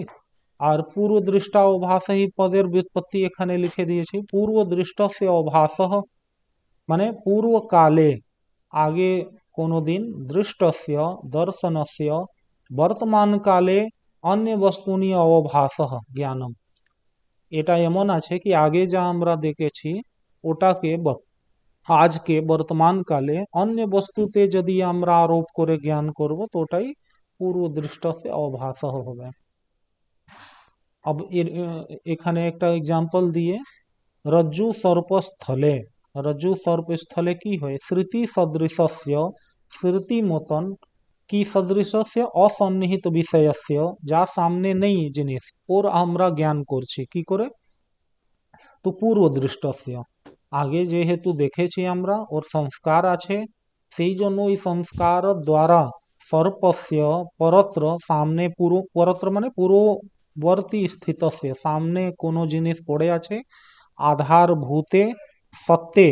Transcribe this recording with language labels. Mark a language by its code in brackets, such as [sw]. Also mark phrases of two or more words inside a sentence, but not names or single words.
[bn] আর পূর্ব দৃষ্টা অভাস হি পদের व्युत्पत्ति এখানে লিখে দিয়েছি, পূর্ব দৃষ্ট সে অভাস মানে পূর্বকালে, আগে কোনোদিন, [sa] দৃষ্টস্য দর্শনস্য বর্তমান কালে অন্য বস্তুনি অভাস জ্ঞানম, [bn] এটা এমন আছে কি আগে যা আমরা দেখেছি ওটাকে আজকে বর্তমান কালে অন্য বস্তুতে যদি আমরা আরোপ করে জ্ঞান করব তো ওটাই পূর্ব দৃষ্ট সে অভাস হবে। अब এখানে একটা এক্সাম্পল দিয়ে, [sa] रज्जु सर्पस्थले, रज्जु सर्पस्थले [bn] কি হয়, [sa] স্মৃতি সদৃশস্য, [bn] স্মৃতি মতন, কি [sa] সদৃশস্য অসন্নিহিত বিষয়স্য, [bn] যা সামনে নেই জিনিস ওর আমরা জ্ঞান করছি কি করে, তো [sa] পূর্ব দৃষ্টস্য, [bn] আগে যেহেতু দেখেছি আমরা ওর সংস্কার আছে, সেই জন্য ওই সংস্কার দ্বারা [sa] সর্পস্য পরত্র [bn] সামনে, পুরো পরত্র মানে [sa] পূর্ববর্তী স্থিতস্য, [bn] সামনে কোনো জিনিস পড়ে আছে, [sa] আধার ভূতে সত্ত্বে,